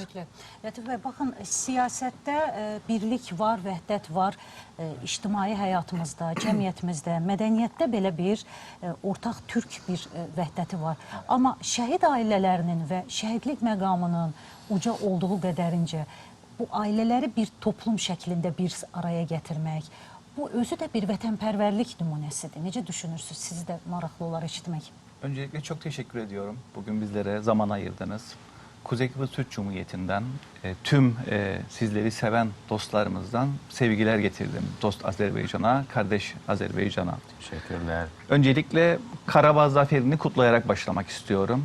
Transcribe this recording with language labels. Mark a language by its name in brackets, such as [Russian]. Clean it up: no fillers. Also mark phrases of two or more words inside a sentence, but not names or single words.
[Azerbaijani] Lətif bəy, baxın, siyasətdə birlik var, vəhdət var, ictimai həyatımızda, cəmiyyətimizdə, mədəniyyətdə belə bir ortaq türk bir vəhdəti var. Amma şəhid ailələrinin və şəhidlik məqamının uca olduğu qədərincə bu ailələri bir toplum şəklində bir araya gətirmək, bu özü də bir vətənpərvərlik nümunəsidir. Necə düşünürsünüz? Siz də maraqlı olar eşitmək. [Turkish] Öncelikle çok teşekkür ediyorum. Bugün bizlere zaman ayırdınız. Kuzey Kıbrıs Türk Cumhuriyeti'nden tüm sizleri seven dostlarımızdan sevgiler getirdim. Dost Azerbaycan'a, kardeş Azerbaycan'a. Teşekkürler. Öncelikle Karabağ zaferini kutlayarak başlamak istiyorum.